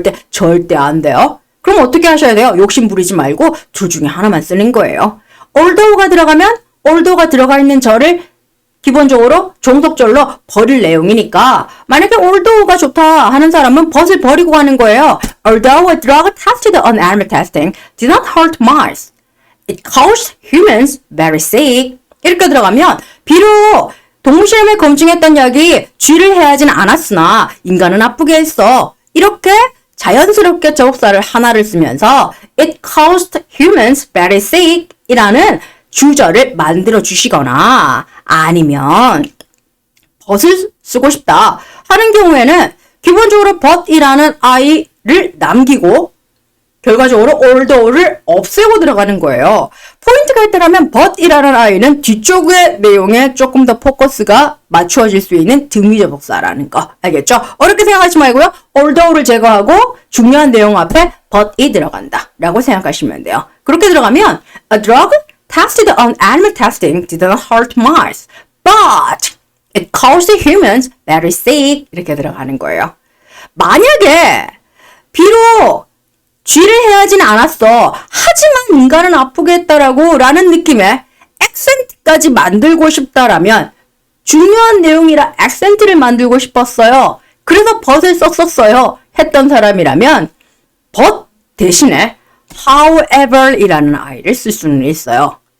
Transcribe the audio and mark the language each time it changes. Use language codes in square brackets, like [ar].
[ko] 절대 안 돼요. 그럼 어떻게 하셔야 돼요? 욕심 부리지 말고 둘 중에 하나만 쓰는 거예요. although가 들어가면 although가 들어가 있는 절을 기본적으로 종속절로 버릴 내용이니까 만약에 although가 좋다 하는 사람은 but을 버리고 가는 거예요. [en] Although a drug tested on animal testing did not hurt mice, it caused humans very sick. [ko] 이렇게 들어가면 비록 동물 실험에 검증했던 약이 쥐를 해하진 않았으나 인간은 아프게 했어. 이렇게 자연스럽게 접속사를 하나를 쓰면서 [en] it caused humans very sick [ko] 이라는 주절을 만들어 주시거나 아니면 but을 쓰고 싶다 하는 경우에는 기본적으로 but이라는 i를 남기고 결과적으로 although를 없애고 들어가는 거예요. 포인트가 있다면 but이라는 i는 뒤쪽의 내용에 조금 더 포커스가 맞추어질 수 있는 등위접속사라는 거. 알겠죠? 어렵게 생각하지 말고요. although를 제거하고 중요한 내용 앞에 but이 들어간다 라고 생각하시면 돼요. [en] 그렇게 들어가면 a drug tested on animal testing did not hurt mice, but it caused humans very sick [ko] 이렇게 들어가는 거예요. 만약에 비록 쥐를 해하진 않았어. 하지만 인간은 아프게 했다라고 라는 느낌의 액센트까지 만들고 싶다라면 중요한 내용이라 액센트를 만들고 싶었어요. 그래서 but을 썼었어요. 했던 사람이라면 but 대신에 however 이라는 i를 쓸 수는 있어요.